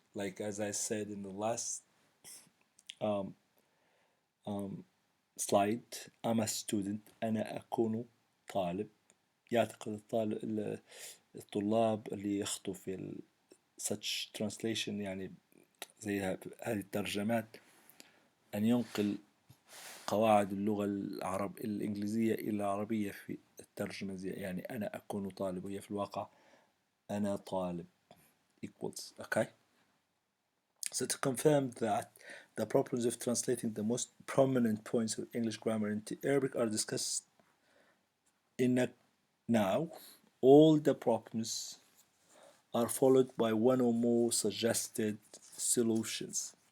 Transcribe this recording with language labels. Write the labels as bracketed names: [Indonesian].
[English] Like as I said in the last slide, I'm a student. [Arabic] أنا أكون طالب. يعتقد الطلاب اللي يخطوا في [English] such translation [Arabic] يعني زي هذه الترجمات أن ينقل قواعد اللغة الإنجليزية إلى العربية في الترجمة يعني أنا أكون طالب وهي في الواقع أنا طالب equals. [English] Okay, so to confirm that the problems of translating the most prominent points of English grammar into Arabic are discussed now. All the problems are followed by one or more suggested solutions.